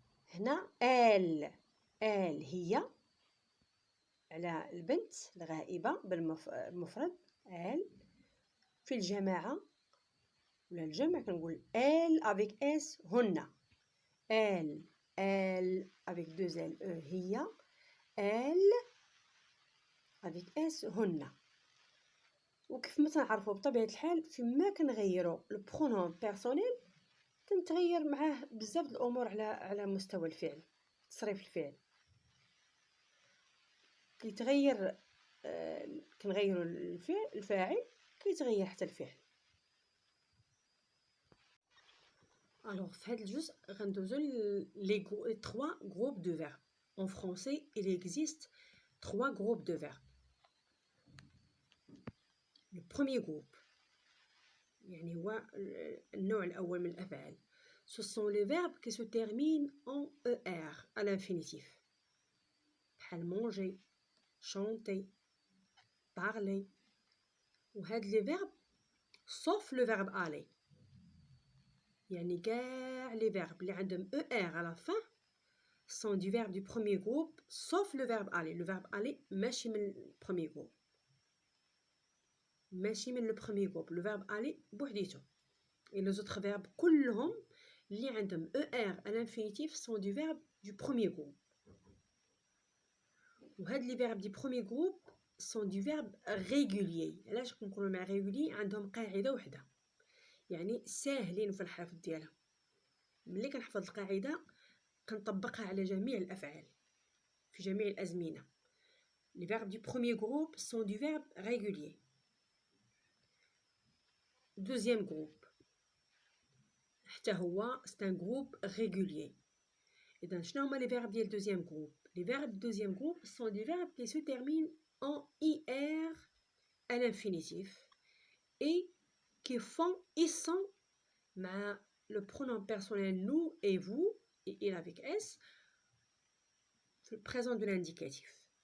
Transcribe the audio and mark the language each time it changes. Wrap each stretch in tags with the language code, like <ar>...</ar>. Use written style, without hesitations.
<ar>هنا ال هي على البنت الغائبة بالمفرد ال. في الجماعة ولا الجمع كنقول ال</ar> <fr>avec s</fr> <ar>هن. ال</ar> <fr>avec deux l e</fr> <ar>هي. ال</ar> <fr>avec s</fr> <ar>هن. وكيف ما تنعرفوا بطبيعة الحال فيما كنغيروا البرونون بيرسونيل كنتغير معاه بزاف الامور على مستوى الفعل، تصريف الفعل كيتغير. كنغيروا الفاعل كيتغير حتى الفعل. الوغ في هذا الجزء غندوزو لي</ar> <fr>3 groupes de verbes. En français, il existe 3 groupes de verbes. Le premier groupe</fr> <ar>يعني هو النوع الأول من الأفعال.</ar> <fr>Ce sont les verbes qui se terminent en ER à l'infinitif. بحال manger, chanter, parler.</fr> <ar>وهاد</ar> <fr>les verbes sauf le verbe aller.</fr> <ar>يعني كاع</ar> <fr>les verbes</fr> <ar>اللي عندهم</ar> <fr>ER à la fin sont du verbe du premier groupe sauf le verbe aller. Le verbe aller</fr> <ar>ماشي من</ar> <fr>le premier groupe. ماشي من le premier groupe. Le verbe aller</fr> <ar>بوحديتو.</ar> <fr>Et les autres verbes</fr> <ar>كلهم اللي عندهم</ar> <fr>ER à l'infinitif sont du verbe du premier groupe. وهاد les verbes du premier groupe sont du verbe régulier.</fr> <ar>علاش كنقولوا مع régulier؟ عندهم قاعدة وحدة، يعني ساهلين في الحفظ ديالها. ملي كنحفظ القاعدة كنطبقها على جميع الأفعال في جميع الأزمنة.</ar> <fr>Les verbes du premier groupe sont du verbe régulier. Deuxième groupe</fr> <ar>حتى هو</ar> <fr>c'est un groupe régulier.</fr> <ar>إذا شنو هما</ar> <fr>les verbes ديال deuxième groupe؟ Les verbes du deuxième groupe sont des verbes qui se terminent en IR à l'infinitif et qui font ils sont مع le pronom personnel nous et vous et il avec s في le présent de l'indicatif.</fr>